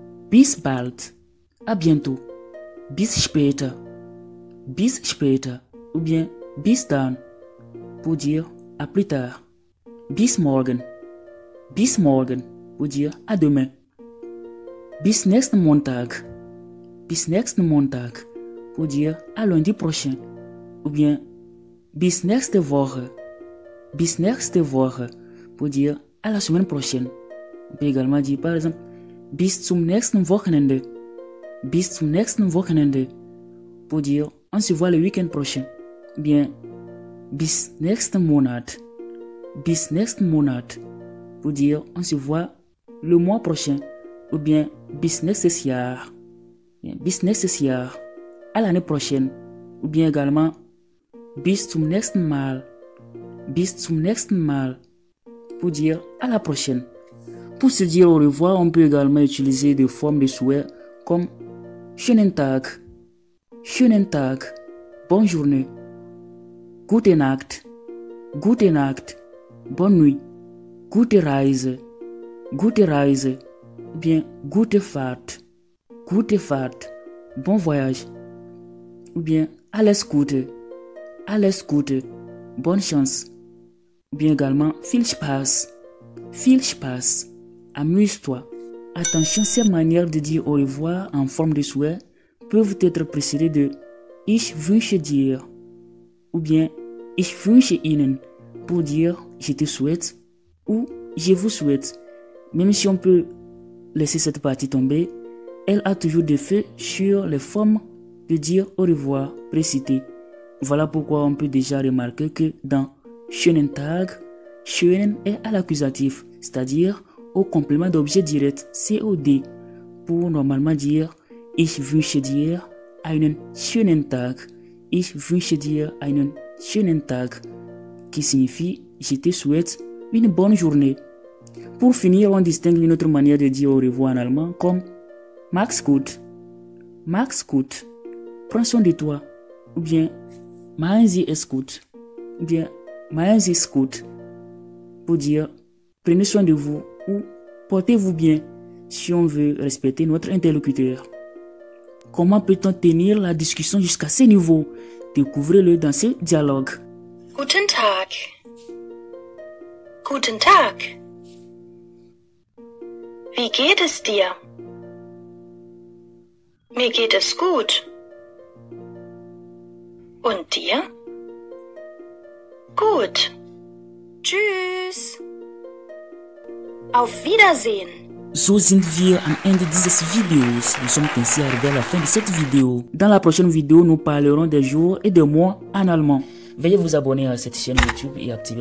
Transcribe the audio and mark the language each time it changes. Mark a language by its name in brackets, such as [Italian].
[German] Bis bald. [French] À bientôt. [German] Bis später. Bis später. [French] Ou bien [German] bis dann. [French] Pour dire à plus tard. [German] Bis morgen. Bis morgen. [French] Pour dire à demain. [German] Bis nächsten Montag. Bis nächsten Montag. [French] Pour dire à lundi prochain. Ou bien [German] bis nächste Woche. Bis nächste Woche. [French] Pour dire à la semaine prochaine. On peut également dire par exemple [German] bis zum nächsten Wochenende. Bis zum nächsten Wochenende. [French] Pour dire on se voit le week-end prochain. Ou bien [German] bis nächsten Monat. Bis nächsten Monat. [French] Pour dire on se voit le mois prochain. Ou bien [German] bis nächstes Jahr. Bis nächstes Jahr. [French] À l'année prochaine. Ou bien également [German] bis zum nächsten Mal. Bis zum nächsten Mal. [French] Pour dire à la prochaine. Pour se dire au revoir, on peut également utiliser des formes de souhait comme [German] schönen Tag. Schönen Tag. [French] Bonne journée. [German] Gute Nacht. Gute Nacht. [French] Bonne nuit. [German] Gute Reise. Gute Reise. [French] Ou bien [German] gute Fahrt. Gute Fahrt. [French] Bon voyage. Ou bien [German] alles Gute. Alles Gute. [French] Bonne chance. Ou bien également [German] viel Spaß. Viel Spaß. [French] Amuse-toi. Attention, ces manières de dire au revoir en forme de souhait peuvent être précédées de [German] Ich wünsche dir. [French] Ou bien [German] Ich wünsche Ihnen. [French] Pour dire je te souhaite ou je vous souhaite. Même si on peut laisser cette partie tomber, elle a toujours des faits sur les formes de dire au revoir précitées. Voilà pourquoi on peut déjà remarquer que dans [German] schönen Tag, [French] schönen est à l'accusatif, c'est-à-dire au complément d'objet direct, COD, pour normalement dire [German] Ich wünsche dir einen schönen Tag. [French] Ich wünsche dir einen schönen Tag, qui signifie je te souhaite une bonne journée. Pour finir, on distingue une autre manière de dire au revoir en allemand comme [German] Mach's gut. [French] Mach's gut. Prends soin de toi. Ou bien machen Sie es gut. Ou bien machen Sie es gut. Pour dire prenez soin de vous ou portez-vous bien si on veut respecter notre interlocuteur. Comment peut-on tenir la discussion jusqu'à ce niveau? Découvrez-le dans ce dialogue. [German] Guten Tag. Guten Tag. Wie geht es dir? Mir geht es gut. Und dir? Gut. Tschüss. Auf Wiedersehen. So sind wir am Ende dieses Videos. [French] Nous sommes ainsi arrivés à la fin de cette vidéo. Dans la prochaine vidéo, nous parlerons des jours et des mois en allemand. Veuillez vous abonner à cette chaîne YouTube et activer la cloche de notification pour ne rater aucune de nos vidéos. Vos remarques